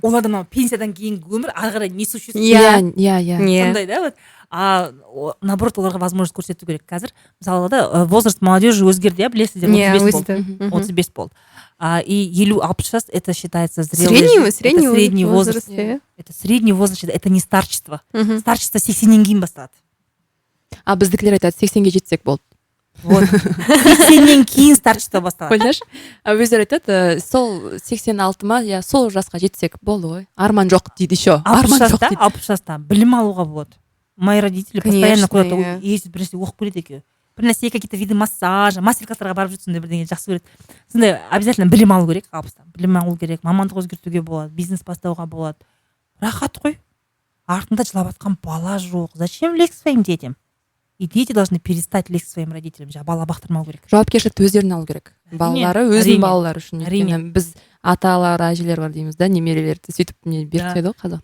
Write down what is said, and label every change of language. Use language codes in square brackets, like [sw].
[kk] Оларда мына пенсиядан кейінгі өмір ары қарай [ru] не существует. [kk] Иә. Сондай да, вот. А наоборот, оларға возможность көрсету керек. Қазір мысалы да возраст молодежи өзгерді, білесіздер, 35 болды. [ru] И 50-60 жас это считается зрелый. Средний возраст. Это средний возраст, это не старчество. [kk] Старчество 80-нен кейін басталады. А біздікілер айтады 80-ге жетсек болды. Вот. 80-нен кейін старчество басталады. Ойлашы. Өздері айтады, сол 86-ма, я сол жасқа жетсек болды ғой. Арман жоқ дейді еще. Арман жоқ дейді. 60 жаста білім алуға болады. [ru] Мои родители постоянно куда-то ездят, [kk] біресе оқып келеді екеуі. Бір нәрсе, [ru] какие-то виды массажа, [kk] мастер-класстарға барып жүрсін, бірдеңе жақсы көреді. Сондай обязательно білім алу керек, 60-та. Білім алу керек, мамандық өзгертуге болады, бизнес бастауға болады. Рахат қой. Артында жылап жатқан бала жоқ. [ru] Зачем лезть к своим детям? И дети должны перестать лезть к своим родителям. [kk] Бала бақтырмау керек. Жауапкершілікті өздеріне алу керек. Балалары өзінің балалары үшін. Өйткені біз аталар, әжелер бар дейміз да, немерелерді сөйтіп не беріп ғой қазақ.